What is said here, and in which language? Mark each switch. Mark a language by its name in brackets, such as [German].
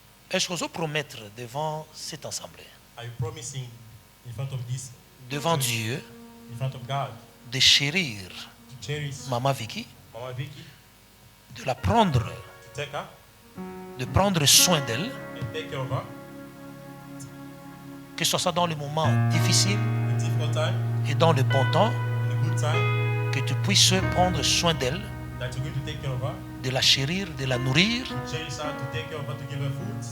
[French] Est-ce qu'on peut promettre devant cette assemblée, [English] are you promising in front of this, [French] devant Dieu, [English] in front of God, [French] de chérir [English] to cherish [French] Maman Vicky, [English] Mama Vicky, [French] de la prendre, [English] to take her [French] de prendre soin d'elle, [English] and take care of her [French] que ce soit dans les moments difficiles [English] in difficult time, [French] et dans le bon temps, [English] in a good time, [French] que tu puisses prendre soin d'elle, [English] that you're going to take care of her, [French] de la chérir, de la nourrir, [English] cherish her, to take care of her, to give her food,